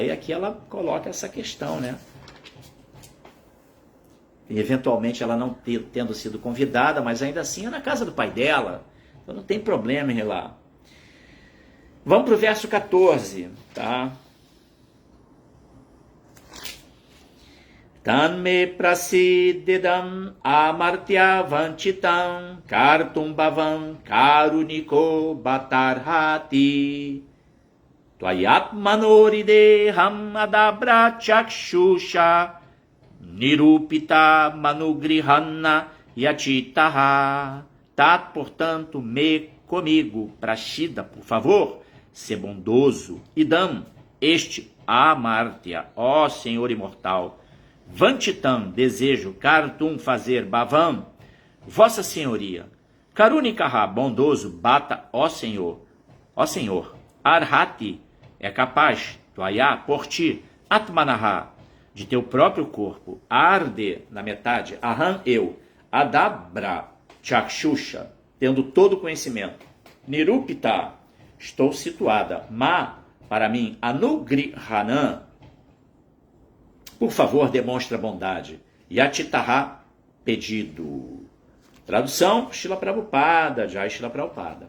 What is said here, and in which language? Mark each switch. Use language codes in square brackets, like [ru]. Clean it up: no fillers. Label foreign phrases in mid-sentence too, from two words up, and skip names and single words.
[pt] Aí aqui ela coloca essa questão, né? E eventualmente ela não tendo sido convidada, mas ainda assim é na casa do pai dela. Então não tem problema em ir lá. Vamos para o verso 14, tá? [sa] तन्मे प्रसीदेदम् अमर्त्य वाञ्छितं कर्तुं भवान् कारुणिको बतार्हति. त्वयात्मनोऽर्धेऽहम् अदभ्र चक्षुषा निरूपिता मानुगृहाण याचितः. [pt] Tat, portanto, comigo, Prashida, por favor, ser bondoso. Idam, este amartya, ó Senhor imortal. Vanchitam, desejo. Kartum, fazer. Bhavam, Vossa Senhoria. Karunikaha, bondoso. Bata, ó Senhor. Ó Senhor. Arhati, é capaz. Tvaya, por ti. Atmanaha, de teu próprio corpo. Arde, na metade. Aham, eu. [sa] अदभ्र, चक्षुषा, [pt] tendo todo o conhecimento. Nirupita, estou situada. Ma, para mim. Anugrihanam, por favor, demonstra bondade. Yatitaha, pedido. Tradução, Srila Prabhupada, Jai Srila Prabhupada.